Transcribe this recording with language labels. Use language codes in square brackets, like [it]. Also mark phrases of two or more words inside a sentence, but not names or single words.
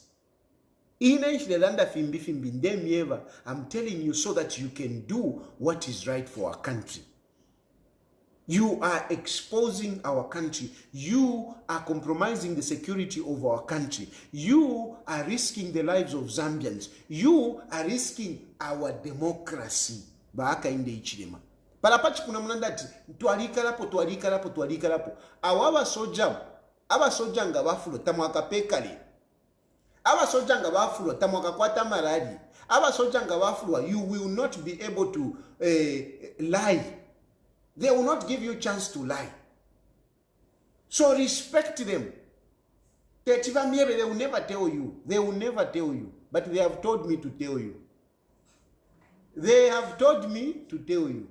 [en] I'm telling you so that you can do what is right for our country. You are exposing our country. You are compromising the security of our country. You are risking the lives of Zambians. You are risking our democracy. [bem] Baaka inde ichilema. Palapachi kuna munandati, tualika lapo. Awa soja nga bafulo tamwaka pekali. Awa soja nga bafulo tamwaka kwata maradi. Awa soja nga bafulo, [en] you will not be able to lie. They will not give you a chance to lie. So respect them. They will never tell you. They will never tell you. But they have told me to tell you. They have told me to tell you.